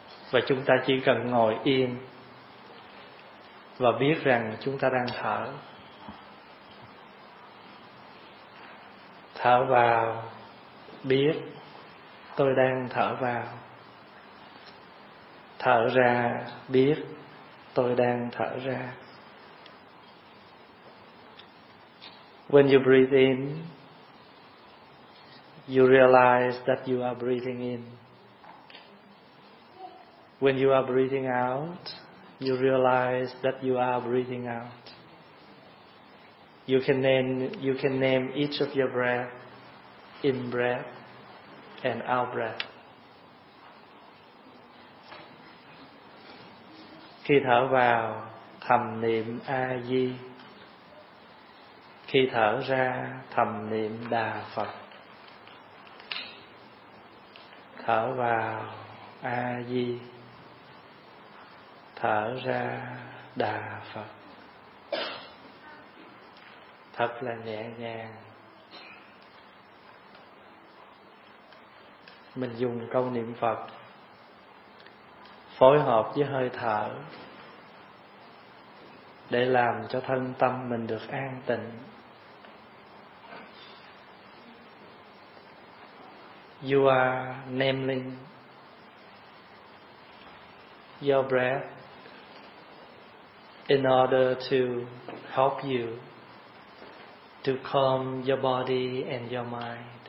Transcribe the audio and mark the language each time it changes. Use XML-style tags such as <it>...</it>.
<vi>Và chúng ta chỉ cần ngồi yên và biết rằng chúng ta đang thở. Thở vào, biết tôi đang thở vào. Thở ra, biết tôi đang thở ra.</vi> <en>When you breathe in, you realize that you are breathing in. When you are breathing out, you realize that you are breathing out. You can name each of your breath, in breath and out breath.</en> <vi>Khi thở vào, thầm niệm A Di. Khi thở ra, thầm niệm Đà Phật. Thở vào A Di. Thở ra Đà Phật. Thật là nhẹ nhàng. Mình dùng câu niệm Phật phối hợp với hơi thở để làm cho thân tâm mình được an tịnh.</vi> <en>You are naming your breath in order to help you to calm your body and your mind.</en>